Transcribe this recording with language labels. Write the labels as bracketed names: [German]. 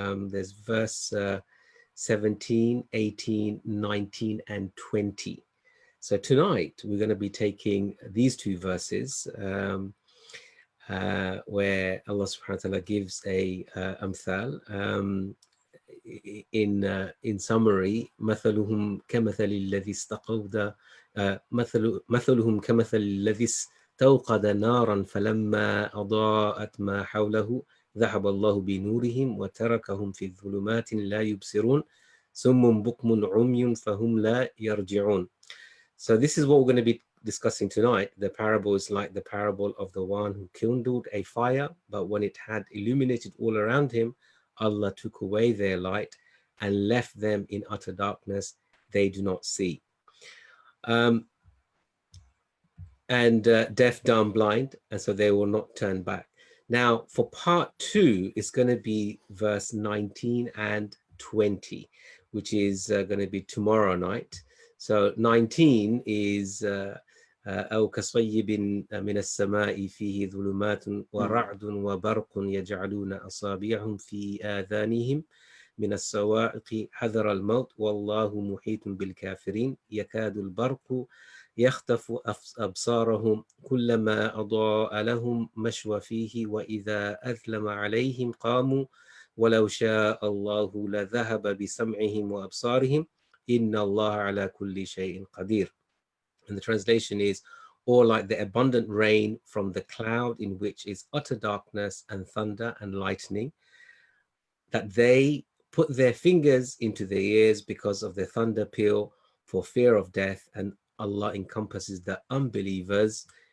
[English] There's verse 17, 18, 19, and 20. So tonight we're going to be taking these two verses where Allah subhanahu wa ta'ala gives a Amthal. In summary, [Arabic] مثلهم كمثل الذي استوقد مثلهم كمثل الذي استوقد نارا فلما أضاءت ما حوله ذهب الله بنورهم وتركهم في الظلمات لا يبصرون صم بكم عمي فهم لا يرجعون. [English] So this is what we're going to be discussing tonight. The parable is like the parable of the one who kindled a fire, but when it had illuminated all around him, Allah took away their light and left them in utter darkness. They do not see. And deaf, dumb, blind, and so they will not turn back. Now, for part two, it's going to be verse 19 and 20, which is going to be tomorrow night. So 19 is [Arabic] أو كصيب من السماء فيه ظلمات ورعد وبرق يجعلون أصابعهم في آذانهم من الصواعق حذر الموت والله محيط بالكافرين يكاد البرق يخطف أبصارهم كلما أضاء لهم مشوا فيه وإذا أظلم عليهم قاموا ولو شاء الله لذهب بسمعهم وأبصارهم إن الله على كل شيء قدير. [English] And the translation is, or like the abundant rain from the cloud in which is utter darkness and thunder and lightning, that they put their fingers into their ears because of the thunder peal for fear of death, and Allah encompasses the unbelievers.